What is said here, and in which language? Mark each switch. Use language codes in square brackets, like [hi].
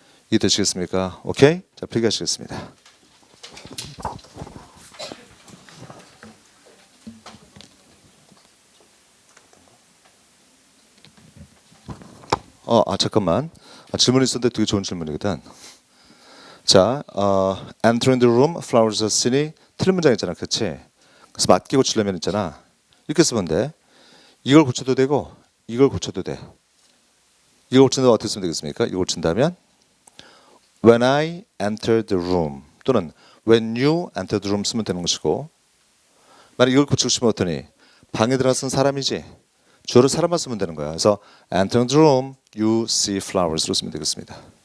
[ko] 이해되시겠습니까? 오케이? 자, 필기하시겠습니다. 잠깐만. 질문이 있었는데 되게 좋은 질문이거든. [en] 자, entering the room, flowers are seen. [ko] 틀린 문장 있잖아, 그렇지? 그래서 맞게 고치려면 있잖아. 이렇게 쓰면 돼. 이걸 고쳐도 되고, 이걸 고쳐도 돼. 이걸 고친다면 어떻게 쓰면 되겠습니까? 이걸 고친다면 [en] when I enter the room [ko] 또는 [en] when you enter the room [ko] 쓰면 되는 것이고, 만약 이걸 고치고 싶으면 어떠니? 방에 들어선 사람이지. 주어를 사람만 쓰면 되는 거야. 그래서 [en] entering the room, you see flowers로 [ko] 쓰면 되겠습니다.